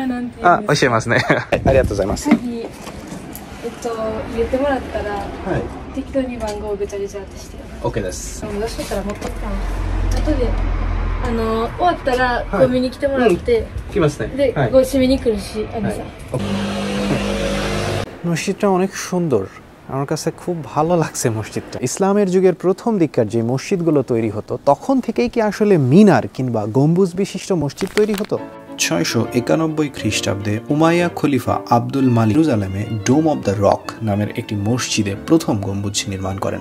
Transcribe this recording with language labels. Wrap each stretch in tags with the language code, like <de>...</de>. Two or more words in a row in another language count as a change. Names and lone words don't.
<ja>教えますね。ありがとうございます。入れてもらったら適当に番号をぐちゃぐちゃってして。 OK です。どうしようから持ってきたの。後で終わったらこう見に来てもらって、来ますね。で、こう締めに来るし、</ja> <bn>মসজিদটা অনেক সুন্দর। আমার কাছে খুব ভালো লাগছে মসজিদটা। ইসলামের যুগের প্রথম দিককার যে মসজিদগুলো তৈরি হতো তখন থেকেই কি আসলে মিনার কিংবা গম্বুজ বিশিষ্ট মসজিদ তৈরি হতো? 691 খ্রিস্টাব্দে উমাইয়া খলিফা আব্দুল মালিক জেরুজালেমে ডোম অব দ্য রক নামের একটি মসজিদে প্রথম গম্বুজ নির্মাণ করেন।</bn>